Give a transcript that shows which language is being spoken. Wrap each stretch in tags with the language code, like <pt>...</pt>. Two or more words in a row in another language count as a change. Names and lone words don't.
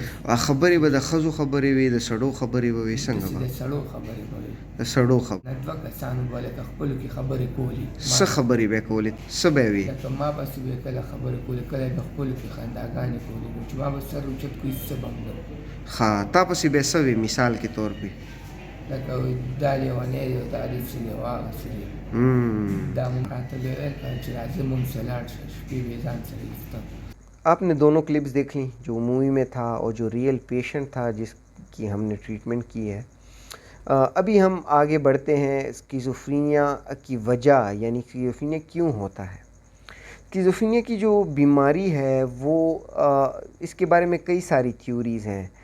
<ps>خبرې به د خزو خبرې وي د سړو خبرې به وي څنګه د سړو خبرې به وي د سړو خبرې نه دوه کسانو بوله که خپلو کې خبرې کولې څه خبرې به کولې څه به وي لکه ما بس به کله خبرې کولې کله به خپلو کې خنداګانې کولې نو چې ما به سر روچت کوي سبم نو ها تا پسې به څه وي</ps> <ur>مثال کے طور پہ</ur> <ps>لکه دا لیونی دی دا دې څه دی واغسې دی دا مونږ راته به ویل چې راځه مونږ سره لاړ شه شپې به ځان سره ایسته</ps> <ur>آپ نے دونوں کلپس دیکھ لیں، جو مووی میں تھا اور جو ریئل پیشنٹ تھا جس کی ہم نے ٹریٹمنٹ کی ہے۔ ابھی ہم آگے بڑھتے ہیں اسکیزوفرینیا کی وجہ، یعنی اسکیزوفرینیا کیوں ہوتا ہے۔ اسکیزوفرینیا کی جو بیماری ہے وہ اس کے بارے میں کئی ساری تھیوریز ہیں۔</ur>